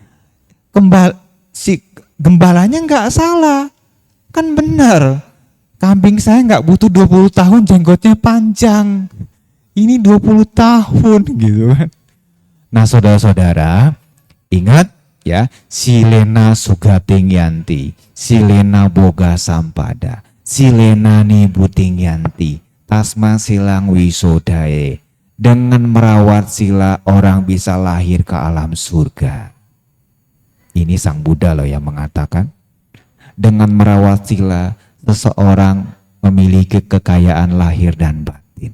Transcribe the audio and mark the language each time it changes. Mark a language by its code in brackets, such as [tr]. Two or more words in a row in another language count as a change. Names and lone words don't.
[id] Si gembalanya nggak salah, kan benar. Kambing saya nggak butuh 20 tahun jenggotnya panjang. Ini 20 tahun gitu kan. Nah, saudara-saudara, ingat, ya, [pi] silena sugating yanti, silena boga sampada, silena nibuting yanti. Tasma silang wisodae. [id] Dengan merawat sila orang bisa lahir ke alam surga. Ini Sang Buddha loh yang mengatakan. Dengan merawat sila seseorang memiliki kekayaan lahir dan batin.